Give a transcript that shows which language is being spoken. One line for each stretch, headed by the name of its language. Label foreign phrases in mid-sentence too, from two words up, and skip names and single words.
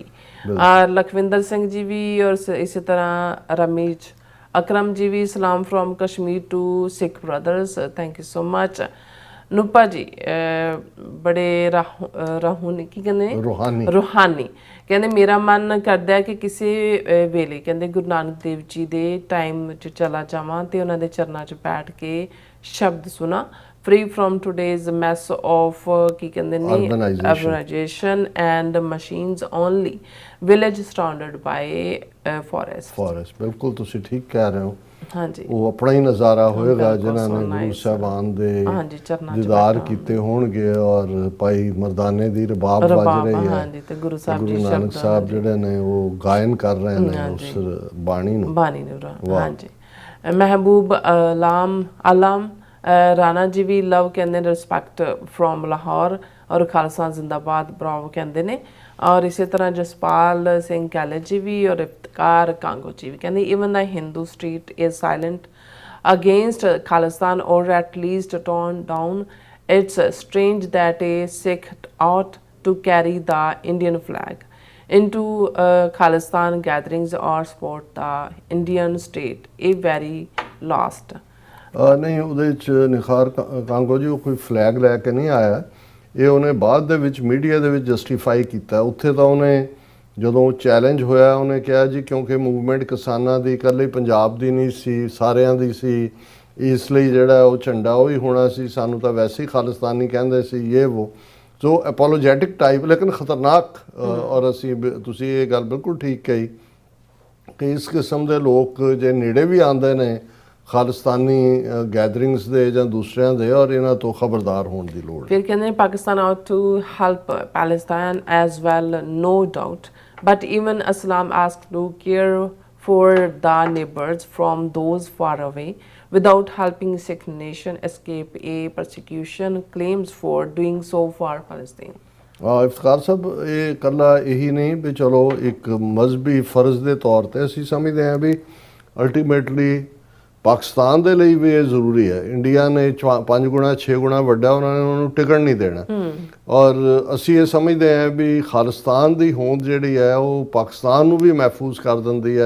Punjabi: ਲਖਵਿੰਦਰ ਸਿੰਘ ਜੀ ਵੀ, ਔਰ ਇਸੇ ਤਰ੍ਹਾਂ ਰਮੀਜ ਅਕਰਮ ਜੀ ਵੀ,
English: salam from Kashmir to Sikh brothers, thank you so much.
Punjabi: ਨੂਪਾ ਜੀ ਬੜੇ ਰਾਹੂਨੀ ਕੀ ਕਹਿੰਦੇ ਰੂਹਾਨੀ ਕਹਿੰਦੇ ਮੇਰਾ ਮਨ ਕਰਦਾ ਹੈ ਕਿ ਕਿਸੇ ਵੇਲੇ ਕਹਿੰਦੇ ਗੁਰੂ ਨਾਨਕ ਦੇਵ ਜੀ ਦੇ ਟਾਈਮ 'ਚ ਚਲਾ ਜਾਵਾਂ ਤੇ ਉਹਨਾਂ ਦੇ ਚਰਨਾਂ 'ਚ ਬੈਠ ਕੇ ਸ਼ਬਦ ਸੁਣਾ।
English: free from today's mess of
Punjabi: ਕੀ ਕਹਿੰਦੇ ਨੇ
English: urbanization and machines only, village surrounded by forest.
Punjabi: ਫੋਰੈਸਟ ਬਿਲਕੁਲ ਤੁਸੀਂ ਠੀਕ ਕਹਿ ਰਹੇ ਹੋ। ਹਾਂਜੀ ਉਹ ਆਪਣਾ ਹੀ ਨਜ਼ਾਰਾ ਹੋਏਗਾ ਜਿਨ੍ਹਾਂ ਨੇ ਗੁਰੂ ਸਾਹਿਬਾਨ ਦੇ ਹਾਂਜੀ ਚਰਨਾਂ 'ਚ ਦੀਦਾਰ ਕੀਤੇ ਹੋਣਗੇ ਔਰ ਭਾਈ ਮਰਦਾਨੇ ਦੀ ਰਬਾਬ ਵੱਜ ਰਹੀ ਹੈ ਹਾਂਜੀ ਤੇ ਗੁਰੂ ਸਾਹਿਬ ਗੁਰੂ ਜੀ ਨਾਨਕ ਸਾਹਿਬ ਜਿਹੜੇ ਨੇ ਉਹ ਗਾਇਨ ਕਰ ਰਹੇ ਨੇ ਉਸ ਬਾਣੀ ਨੂੰ। ਹਾਂਜੀ ਮਹਿਬੂਬ ਆਲਮ ਰਾਣਾ ਜੀ ਵੀ ਲਵ ਕਹਿੰਦੇ ਨੇ
English: respect from Lahore
Punjabi: ਔਰ ਖਾਲਸਾ ਜ਼ਿੰਦਾਬਾਦ ਬਰਾਵੋ ਕਹਿੰਦੇ ਨੇ। ਔਰ ਇਸੇ ਤਰ੍ਹਾਂ ਜਸਪਾਲ ਸਿੰਘ ਕੈਲੇ ਜੀ ਵੀ ਔਰ ਇਫਤਕਾਰ ਕਾਂਗੋ ਜੀ ਵੀ ਕਹਿੰਦੇ
English: even the Hindu street is silent against Khalistan or at least torn down. It's strange that a Sikh ought to carry the Indian flag into Khalistan gatherings or support the Indian state. A very lost.
Punjabi: ਨਹੀਂ ਉਹਦੇ 'ਚ ਨਿਖਾਰ ਕਾਂਗੋ ਜੀ ਉਹ ਕੋਈ ਫਲੈਗ ਲੈ ਕੇ ਨਹੀਂ ਆਇਆ, ਇਹ ਉਹਨੇ ਬਾਅਦ ਦੇ ਵਿੱਚ ਮੀਡੀਆ ਦੇ ਵਿੱਚ ਜਸਟੀਫਾਈ ਕੀਤਾ। ਉੱਥੇ ਤਾਂ ਉਹਨੇ ਜਦੋਂ ਚੈਲੰਜ ਹੋਇਆ ਉਹਨੇ ਕਿਹਾ ਜੀ ਕਿਉਂਕਿ ਮੂਵਮੈਂਟ ਕਿਸਾਨਾਂ ਦੀ ਇਕੱਲੇ ਪੰਜਾਬ ਦੀ ਨਹੀਂ ਸੀ, ਸਾਰਿਆਂ ਦੀ ਸੀ, ਇਸ ਲਈ ਜਿਹੜਾ ਉਹ ਝੰਡਾ ਉਹ ਹੀ ਹੋਣਾ ਸੀ, ਸਾਨੂੰ ਤਾਂ ਵੈਸੇ ਹੀ ਖਾਲਿਸਤਾਨੀ ਕਹਿੰਦੇ ਸੀ ਇਹ ਉਹ।
English: so apologetic type
Punjabi: ਲੇਕਿਨ ਖਤਰਨਾਕ। ਔਰ ਅਸੀਂ ਤੁਸੀਂ ਇਹ ਗੱਲ ਬਿਲਕੁਲ ਠੀਕ ਕਹੀ ਕਿ ਇਸ ਕਿਸਮ ਦੇ ਲੋਕ ਜੇ ਨੇੜੇ ਵੀ ਆਉਂਦੇ ਨੇ ਖਾਲਿਸਤਾਨੀ ਗੈਦਰਿੰਗਸ ਦੇ ਜਾਂ ਦੂਸਰਿਆਂ ਦੇ, ਔਰ ਇਹਨਾਂ ਤੋਂ ਖਬਰਦਾਰ ਹੋਣ ਦੀ ਲੋੜ। ਫਿਰ ਕਹਿੰਦੇ
English: ਪਾਕਿਸਤਾਨ ought to help Palestine as well, no doubt, but even Islam asked to care for the neighbors from those far away without helping Sikh nation escape a persecution claims for doing so for Palestine.
Punjabi: ਇਫਤਖਾਰ ਸਾਹਿਬ ਇਹ ਇਕੱਲਾ ਇਹੀ ਨਹੀਂ ਵੀ ਚਲੋ ਇੱਕ ਮਜ਼ਹਬੀ ਫਰਜ਼ ਦੇ ਤੌਰ ਤੇ ਅਸੀਂ ਸਮਝਦੇ ਹਾਂ ਵੀ ਅਲਟੀਮੇਟਲੀ ਪਾਕਿਸਤਾਨ ਦੇ ਲਈ ਵੀ ਇਹ ਜ਼ਰੂਰੀ ਹੈ। ਇੰਡੀਆ ਨੇ 5 ਗੁਣਾ 6 ਗੁਣਾ ਵੱਡਾ ਉਹਨਾਂ ਨੇ ਉਹਨੂੰ ਟਿਕਣ ਨਹੀਂ ਦੇਣਾ। ਔਰ ਅਸੀਂ ਇਹ ਸਮਝਦੇ ਹਾਂ ਵੀ ਖਾਲਿਸਤਾਨ ਦੀ ਹੋਂਦ ਜਿਹੜੀ ਹੈ ਉਹ ਪਾਕਿਸਤਾਨ ਨੂੰ ਵੀ ਮਹਿਫੂਜ਼ ਕਰ ਦਿੰਦੀ ਹੈ।